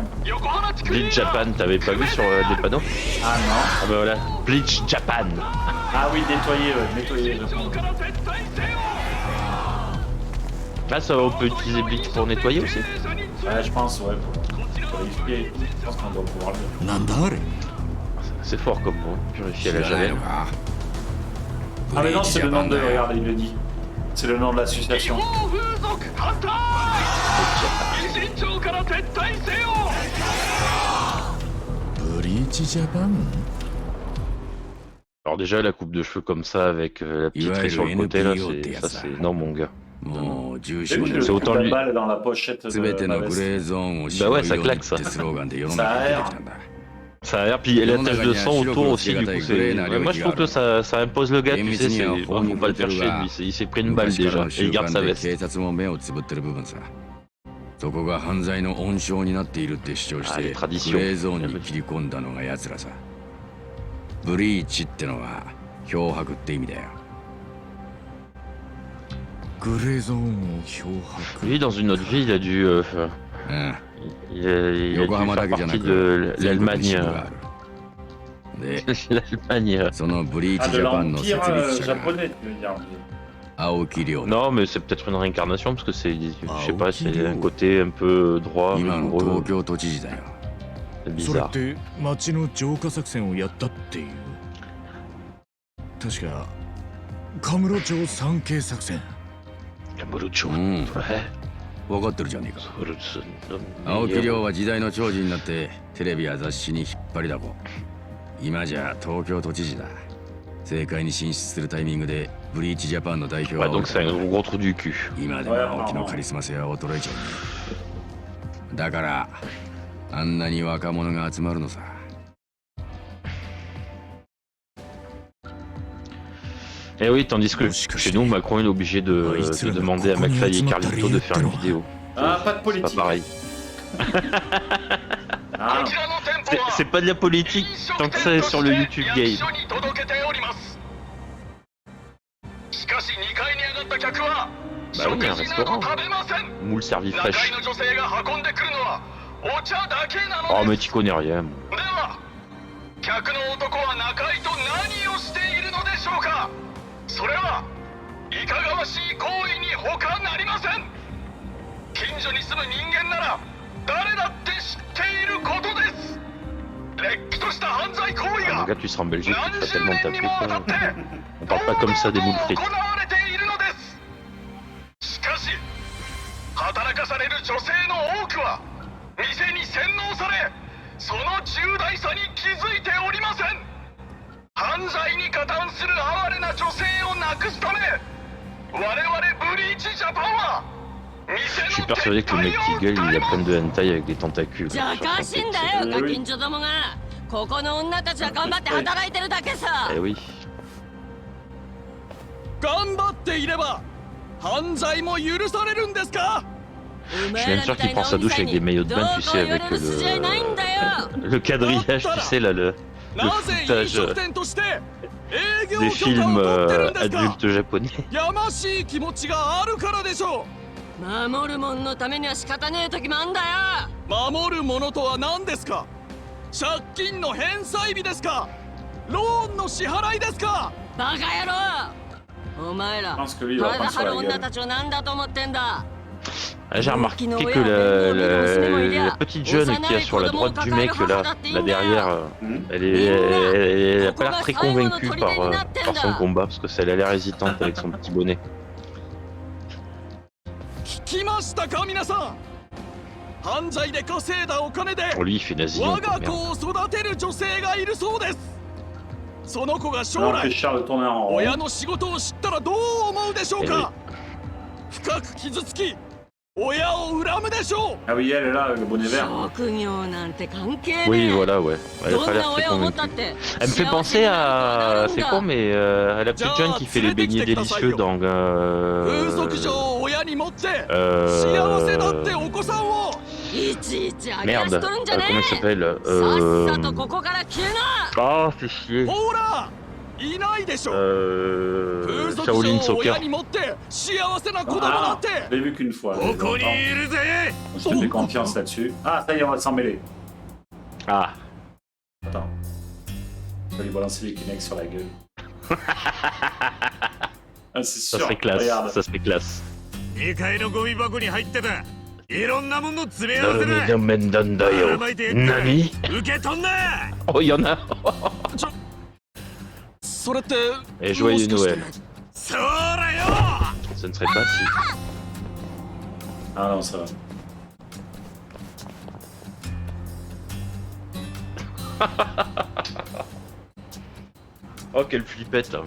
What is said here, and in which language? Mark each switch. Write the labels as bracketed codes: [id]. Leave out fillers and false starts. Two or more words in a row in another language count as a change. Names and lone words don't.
[fr] Bleach Japan, t'avais pas vu sur des panneaux? Ah non. Ah bah voilà, Bleach Japan. Ah oui, nettoyer le Japon. Là, ça, on peut utiliser Bleach pour nettoyer aussi. Ouais, je pense, ouais. Pour vérifier et tout, je pense qu'on doit pouvoir le... [ja] なんだあれ。 [fr] C'est fort comme mot, purifier [ja] 知 [fr] à la [ja] らない [fr] javel. [ja] のか。 [fr] Ah mais non, c'est le nom de... [ja] ブリーチジャパンだよ [fr] Regarde, il le dit. C'est le nom de l'association. [ja] ブリーチジャパン。 [fr] Alors déjà, la coupe de cheveux comme ça, avec la petite raie sur le côté, là, ça c'est... Non, mon gars. [ja] もう重 [fr] J'ai [ja] 視 [fr] vu [ja] ま [fr] le [ja] で [fr] C'est truc autant de lui- balle dans la pochette de [ja] 全て [fr] ma [ja] のグ [fr] veste. [ja] レーゾーンを [fr] Bah ouais, ça [ja] 絞るように [fr] claque, ça. [ja] ってスローガンで世の中に出てきたんだ。 [fr] Ça a l'air, puis la tache de sang autour aussi, du coup, c'est... Ouais, moi, je trouve que ça impose le gars, tu sais, c'est... Bon, faut pas le faire chier, lui, il s'est pris une balle [ja] 昔から [fr] déjà, [ja] の [fr] et [ja] 習 [fr] il garde [ja] 慣 [fr] sa [ja] で [fr] veste. [ja] 警察も目をつぶってる部分さ。そこが犯罪の温床になっているって主張しあてれトラディショングレーゾーンに切り込んだのが奴らさ。ブリーチってのは漂白って意味だよ。グレーゾーンを漂白。 [fr] Lui, dans une autre vie, il a dû... [ja] うん。 [fr] il a [ja] 横 [fr] dû [ja] 浜だ [fr] faire [ja] けじゃな [fr] partie [ja] く [fr] de [ja] 全国に支 [fr] l'Allemagne... [ja] 部がある。で、 [fr] L'Allemagne... [ja] そのブリー [fr] Ah, [ja] チ [fr] de [ja] ジャパンの設 [fr] l'Empire [ja] 立者が [fr] japonais, tu veux dire. [ja] 青木亮だ。 [fr] Non, mais c'est peut-être une réincarnation, parce que c'est... Je sais pas, c'est un ok. côté un peu droit, [ja] 今の [fr] rigoureux, [ja] 東京都知事だよ。 [fr] c'est [ja] それっ [fr] bizarre. [ja] て町の浄化作戦をやったっていう。確かカムロ町三景作戦。 Kamurocho. うん。 [fr] Ouais. [ja] 分かってるじゃねえか。 Kamurocho. 青木亮は時代の寵児になってテレビや雑誌に引っ張りだこ。今じゃ東京都知事だ。政界に進出するタイミングでブリーチジャパンの代表 [fr] Ouais, [ja] は [fr] donc c'est un gros trou du cul. [ja] 今でも青木のカリスマ性は衰えちゃうね。だからあんなに若者が集まるのさ。 [fr] Et oui, tandis que chez nous, Macron il est obligé de demander à McFly et Carlito de faire une vidéo. Ah, pas de C'est pas politique. pareil. Ah, non. C'est pas de la politique tant que c'est sur le YouTube Game. [ja] しかしし2階に上がった客は [fr] Bah oui, un [ja] 食事など [fr] restaurant. [ja] 食べません [fr] Moule servi [ja] 中 [fr] fraîche. [ja] 井の女性が運んでくるのはお茶だけなの [fr] Oh, [ja] で [fr] mais [ja] す [fr] tu connais rien. moi. [ja] では客の男は中井と何をしているのでしょうかそれはいかがわしい行為に他なりません近所に住む人間なら誰だって知っていることですれっきとした犯罪行為 [fr] Ah, mon [ja] が [fr] gars, tu seras en Belgique, tu [ja] 何 [fr] te fais [ja] 十 [fr] tellement [ja] 年 [fr] taper. [ja] にもわたって [fr] On parle pas comme ça des moules [ja] 堂々 [fr] frites. [ja] 行われているのですしかし働かされる女性の多くは店に洗脳されその重大さに気づいておりません犯罪に加担する哀れな女性をなくすため我々ブリーチジャパンは [fr] Je suis persuadé que le mec qui gueule, il a plein de hentai avec des tentacules. [ja] じゃかしんだよガキンチョどもがここの女たちは頑張って働いてるだけさ [fr] Eh oui. [ja] 頑張っていれば犯罪も許されるんですかお [fr] Je [ja] 前 [fr] suis [ja] ら [fr] même sûr [ja] みた [fr] qu'il [ja] いな [fr] prend sa [ja] お [fr] douche [ja] 店 [fr] avec des [ja] に [fr] maillots de [ja] どう [fr] bain, [ja] こ [fr] tu [ja] う [fr] sais, [ja] 言わ [fr] avec [ja] れる筋合いないんだよ [fr] le quadrillage, tu sais, là, le [ja] なぜ飲 [fr] foutage [ja] 食店として営業 [fr] des [ja] 許可 [fr] films [ja] を取ってるんですか [fr] adultes japonais. [ja] やましい気持ちがあるからでしょ守るもんのためには仕方ねえ時もあんだよう守るものとは何ですか借金の返済日ですかローンの支払いですかバカ野郎お前ら [fr] Je pense que lui, il va [ja] 体 [fr] prendre sur [ja] 張る [fr] la [ja] 女 [fr] gueule. [ja] たちを何だと思ってんだ [fr] Ah, j'ai remarqué que la petite jeune qui est sur la droite du mec là derrière, elle a pas l'air très convaincue par son combat parce que elle a l'air hésitante avec son petit bonnet. [ja] 聞きましたか皆さん犯罪で稼いだお金で [fr] Pour lui, il fait nazi. [ja] 我が [fr] Merde. [ja] 子を育てる女性がいるそうですその子が将 [fr] Alors que [ja] 来 [fr] Charles tourne en [ja] 親 [fr] rond. [ja] の仕事を知ったらどう思うでしょうか深く傷つき親を恨むでしょう [fr] Ah oui, elle est là, avec le bonnet vert. [ja] 職業なんて関係ねえ [fr] Oui, voilà, ouais. Elle a [ja] ど [fr] pas [ja] ん [fr] l'air [ja] な [fr] très [ja] 親を持ったっ [fr] convaincue. [ja] て [fr] Elle me fait penser à. C'est con, mais à la petite jeune qui fait les beignets délicieux dans. [ja] 風俗嬢を親に持って幸せだってお子さんをいちいち揚げ出 [fr] Merde, [ja] しとるんじゃね [fr] comment il [ja] え [fr] s'appelle [ja] さっさとここから消えな [fr] Ah, c'est chier. [ja] ほらいないでしょ風俗嬢 [fr] Shaolin [ja] を [fr] Soccer. [ja] 親に持って幸せな子供だ [fr] Ah, [ja] って [fr] je l'ai vu qu'une fois. [ja] ここにいるぜ [fr] Je te fais confiance là-dessus. Ah, ça y est, on va s'en mêler. Ah, Attends. Je vais lui balancer les Kleenex sur la gueule. Ah, c'est ça sûr. serait classe. Regarde. Ça serait classe. [ja] 2 階のゴミ箱に入ってたいろんなもの詰め合わせだ Mendandayo. Nani 受け取んな [fr] Oh, il y en a. [ja] それって [fr] Et joyeux Noël. [ja] そらよ [fr] Ce ne serait pas si. Ah non, ça va. Oh, quelle flippette là.